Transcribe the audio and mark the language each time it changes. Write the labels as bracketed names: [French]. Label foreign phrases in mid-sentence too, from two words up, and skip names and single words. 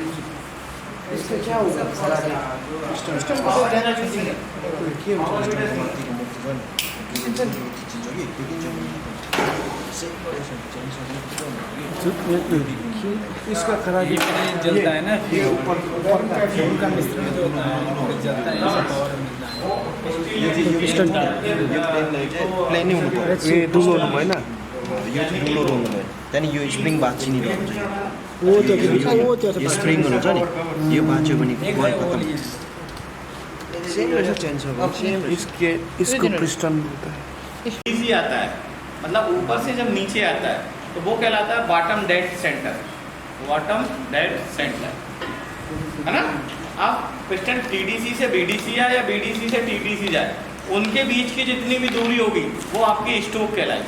[Hindi] इसका क्या होगा सिस्टम को ध्यान रखिए इसका करा ये जलता है ना ये ऊपर का मिश्रण जो होता है जलता है ऐसा पावर मिलता है [Nepali] प्लेन नहीं हुनु पर्यो ये दुलो हुनु भएन यो चाहिँ दुलो हुनु भयो त्यहाँदेखि यो स्प्रिङ भाँच्चिने रहन्छ वो त्यो यो स्प्रिङहरू हुन्छ नि यो भाँच्यो भने एक गयो [Hindi] है वो खतम लिए [Nepali] सेम रहेछ चेन्ज हो सेम [Hindi] इसको पिस्टन बोलता है इजी आता है मतलब ऊपर से जब नीचे आता है तो वो कहलाता है [English] bottom dead center bottom dead center [Hindi] है ना। अब पिस्टन टीडीसी से बीडीसी जाए या बीडीसी से टीडीसी जाए उनके बीच की जितनी भी दूरी होगी वो आपकी स्टोक कहलाएगी।